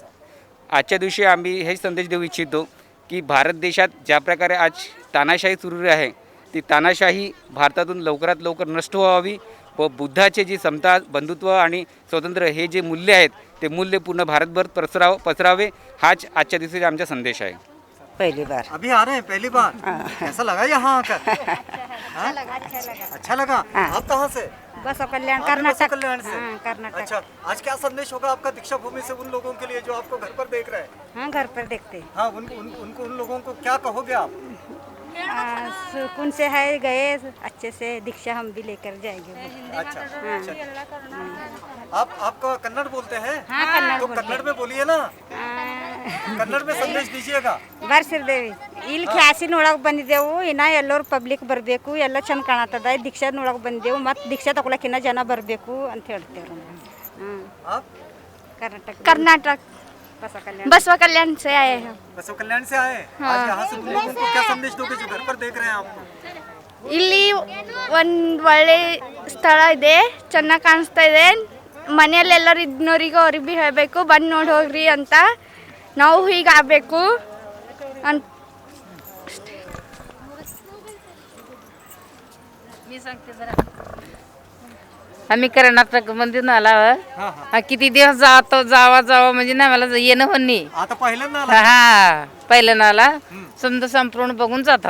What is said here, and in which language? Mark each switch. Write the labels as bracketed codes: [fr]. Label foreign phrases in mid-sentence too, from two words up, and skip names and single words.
[mr] आजच्या दिवशी आम्ही हे संदेश देऊ इच्छितो की भारत देशात ज्या प्रकारे आज तानाशाही सुरू आहे, ती तानाशाही भारतातून लवकरात लवकर नष्ट व्हावी व बुद्धाचे जी समता, बंधुत्व आणि स्वतंत्र हे जे मूल्य आहेत, ते मूल्य पूर्ण भारतभर पसरावे, हाच आजच्या दिवशी आमचा संदेश आहे। [hi] पहली बार अभी आ रहे हैं, पहली बार। कैसा लगा यहाँ आकर? अच्छा लगा। आप कहाँ से? बस कल्याण, आप भी कर्नाटक। कल्याण से? हाँ, कर्नाटक। अच्छा, आज क्या संदेश होगा आपका दीक्षा भूमि से उन लोगों के लिए जो आपको घर पर देख रहे हैं? हाँ, घर पर देखते। हाँ, उन लोगों को क्या कहोगे आप? सुकून से है गए, अच्छे से दीक्षा हम भी लेकर जाएंगे। अच्छा, हाँ। आपका कन्नड़ बोलते हैं? हाँ, कन्नड़ तो बोलते कन्नड़ में बोलिए ना, कन्नड़ में संदेश दीजिएगा। [kn] ಬರ್ಸಿರ್ದೇವಿ ಇಲ್ಲಿ ಕ್ಲಾಸಿ ನೋಡಕ್ ಬಂದಿದ್ದೆವು, ಇನ್ನ ಎಲ್ಲರೂ ಪಬ್ಲಿಕ್ ಬರಬೇಕು, ಎಲ್ಲ ಚಂದ ಕಾಣತ್ತದ, ದೀಕ್ಷಾ ನೋಡಕ್ ಬಂದಿದ್ದೆವು, ಮತ್ತು ದೀಕ್ಷಾ ತಗೊಳಕ್ ಇನ್ನ ಜನ ಬರಬೇಕು ಅಂತ ಹೇಳ್ತೇವೆ। [hi] कर्नाटक बसवा कल्याण से आए हैं। बसवा कल्याण से आए? आज यहाँ से तुम लोगों को क्या संदेश दोगे जो घर पर देख रहे हैं आपको? [kn] ಇಲ್ಲಿ ಒಂದು ಒಳ್ಳೆ ಸ್ಥಳ ಇದೆ, ಚೆನ್ನಾಗಿ ಕಾಣಿಸ್ತಾ ಇದೆ. ಮನೆಯಲ್ಲೆಲ್ಲರೂ ಇದ್ನೋರಿಗೂ ಅವ್ರಿಗೆ ಭೀ ಹೇಳಬೇಕು ಬಂದು ನೋಡಿ ಹೋಗ್ರಿ ಅಂತ. ನಾವು ಹೀಗಾಗಬೇಕು ಅಂತ. [mr] आम्ही कर्नाटक मधून आला किती दिवस जावा म्हणजे ना मला येणं पण नाही. आता पहिल्यांदा आला? हा पहिल्यांदा आला समजा संपूर्ण बघून जातो.